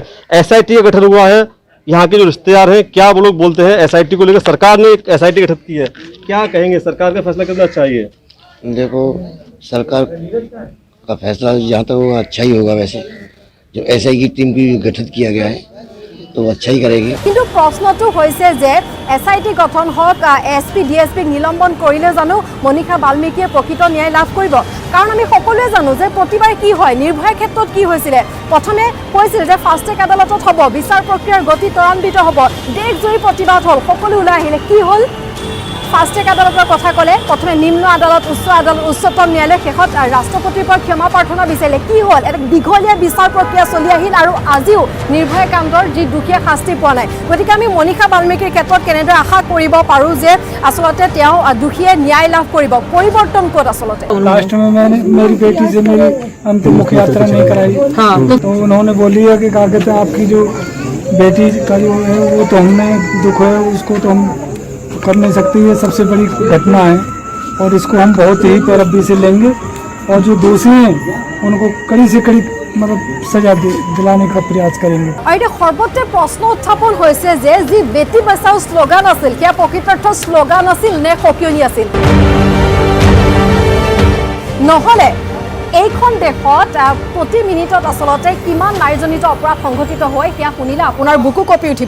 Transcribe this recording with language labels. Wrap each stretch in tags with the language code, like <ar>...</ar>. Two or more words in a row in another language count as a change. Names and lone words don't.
<hi>SIT का गठन हुआ है, यहाँ के जो रिश्तेदार हैं क्या वो लोग बोलते हैं SIT को लेकर? सरकार ने एक SIT गठित की है, क्या कहेंगे? सरकार का फैसला कितना चाहिए? देखो, सरकार का फैसला जहाँ तक वो अच्छा ही होगा। वैसे जो SI की टीम की गठित किया गया है तो अच्छा ही करेगी।</hi> <as>কিন্তু প্ৰশ্নটো হৈছে যে SIT গঠন হওক, SP DSP নিলম্বন কৰিলে জানো মনীষা বাল্মীকিয়ে প্ৰকৃত ন্যায় লাভ কৰিব? কাৰণ আমি সকলোৱে জানো যে প্ৰতিবাৰ কি হয়, নিৰ্ভয়াৰ ক্ষেত্ৰত কি হৈছিলে, প্ৰথমে কৈছিল যে</as> <en>fast track</en> <as>আদালতত হ'ব, বিচাৰ প্ৰক্ৰিয়াৰ গতি ত্বৰান্বিত হ'ব, দেশজুৰি প্ৰতিবাদ হ'ল, সকলো ওলাই আহিলে, কি হ'ল?</as> <en>fast track</en> <as>আদালতৰ কথা ক'লে, প্ৰথমে নিম্ন আদালত, উচ্চ আদালত, উচ্চতম ন্যায়ালয়, শেষত ৰাষ্ট্ৰপতিৰ পৰা ক্ষমা প্ৰাৰ্থনা বিচাৰিলে। কি হ'ল? এটা দীঘলীয়া বিচাৰ প্ৰক্ৰিয়া চলি আহিল আৰু আজিও নিৰ্ভয়া কাণ্ডৰ যি দুখীয়া শাস্তি পোৱা নাই। গতিকে আমি মনীষা বাল্মীকিৰ ক্ষেত্ৰত কেনেদৰে আশা কৰিব পাৰোঁ যে আচলতে তেওঁ দুখীয়ে ন্যায় লাভ কৰিব? পৰিৱৰ্তন ক'ত আচলতে?</as> <hi>लास्ट में मैंने मेरी बेटी से मेरी अंतिम मुख्य यात्रा नहीं कराई। हाँ, तो उन्होंने बोली है कि क्या कहते हैं आपकी जो बेटी का जो है वो तो हमें दुख है, उसको तो हम कर नहीं सकते। ये सबसे बड़ी घटना है और इसको हम बहुत ही पैरवी से लेंगे और जो दोषी हैं उनको कड़ी से कड़ी मतलब सजा दिलाने का प्रयास करेंगे।</hi> <as>আৰু এতিয়া সৰ্বত্ৰে প্ৰশ্ন উত্থাপন হৈছে যে যি বেটি বচাও শ্লোগান আছিল, সেয়া প্ৰকৃতাৰ্থ শ্লোগান আছিল নে সকিয়নি আছিল? নহ'লে এইখন দেশত প্ৰতি মিনিটত আচলতে কিমান নাৰীজনিত অপৰাধ সংঘটিত হয় সেয়া শুনিলে আপোনাৰ বুকু কঁপি উঠিব।</as>